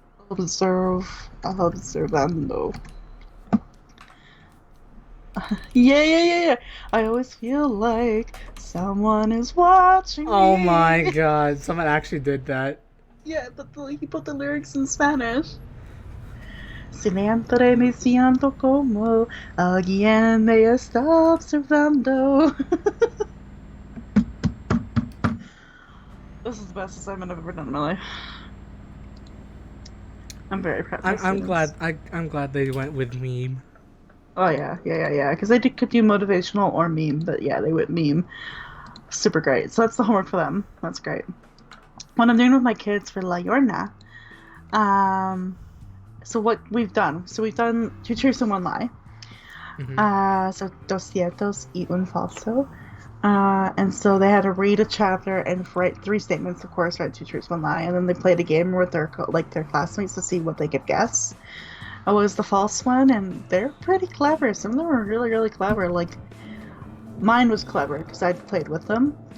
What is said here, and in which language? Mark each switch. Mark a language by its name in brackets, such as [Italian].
[Spanish] Observando. [English] Yeah. I always feel like someone is watching Oh my me. god, someone actually did that. Yeah, but he put the lyrics in Spanish. [Spanish] Siempre me siento como alguien me está observando. [English] This is the best assignment I've ever done in my life. I'm very proud of my I'm students. glad. I'm glad they went with meme. Oh yeah. Because I could do motivational or meme, but yeah, they went meme. Super great. So that's the homework for them. That's great. What I'm doing with my kids for La Yorna, so what we've done. So we've done two truths and one lie. So [Spanish] dos ciertos y un falso. [English] And so they had to read a chapter and write three statements, of course, write two truths, one lie, and then they played a game with their their classmates to see what they could guess. I was the false one, and they're pretty clever. Some of them are really, really clever. Like mine was clever because I played with them,